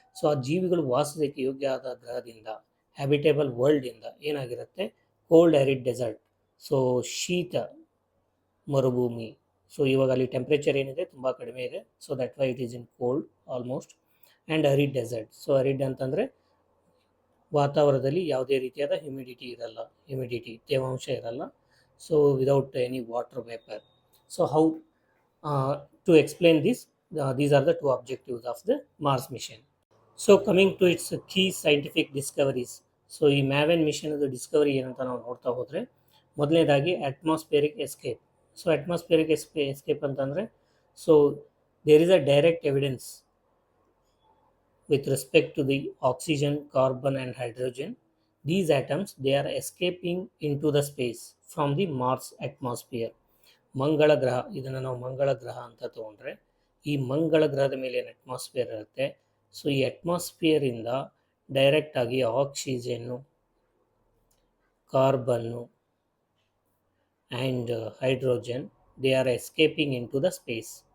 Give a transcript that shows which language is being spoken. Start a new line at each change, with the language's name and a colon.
Kannada: So ಆ ಜೀವಿಗಳು ವಾಸಿಸೋಕ್ಕೆ ಯೋಗ್ಯವಾದ ಗ್ರಹದಿಂದ, ಹ್ಯಾಬಿಟೇಬಲ್ ವರ್ಲ್ಡಿಂದ ಏನಾಗಿರುತ್ತೆ, ಕೋಲ್ಡ್ ಅರಿಡ್ ಡೆಸರ್ಟ್, ಸೊ ಶೀತ ಮರುಭೂಮಿ.
English: so
Kannada: ಇವಾಗ ಅಲ್ಲಿ ಟೆಂಪ್ರೇಚರ್ ಏನಿದೆ ತುಂಬ ಕಡಿಮೆ ಇದೆ,
English: So that why it is in cold almost. And arid desert.
Kannada: So arid ಅಂತಂದರೆ ವಾತಾವರಣದಲ್ಲಿ ಯಾವುದೇ ರೀತಿಯಾದ ಹ್ಯುಮಿಡಿಟಿ ತೇವಾಂಶ ಇರಲ್ಲ.
English: So without any water vapour. So how to explain these are the two objectives of the Mars mission. So coming to its key scientific discoveries.
Kannada: So ಈ Maven ಮಿಷನ್ದು Discovery ಏನಂತ ನಾವು ನೋಡ್ತಾ ಹೋದರೆ, ಮೊದಲನೇದಾಗಿ atmospheric escape.
English: So atmospheric escape ಅಂತಂದರೆ, so there is a direct evidence with respect to the oxygen, carbon and hydrogen. These atoms, they are escaping into the space from the Mars atmosphere.
Kannada: ಮಂಗಳ ಗ್ರಹ, ಇದನ್ನು ನಾವು ಮಂಗಳ ಗ್ರಹ ಅಂತ ತೊಗೊಂಡ್ರೆ, ಈ ಮಂಗಳ ಗ್ರಹದ ಮೇಲೆ ಏನು ಅಟ್ಮಾಸ್ಫಿಯರ್ ಇರುತ್ತೆ, ಸೊ ಈ ಅಟ್ಮಾಸ್ಫಿಯರಿಂದ ಡೈರೆಕ್ಟಾಗಿ ಆಕ್ಸಿಜನ್ನು, carbon and hydrogen,
English: They are escaping into the space.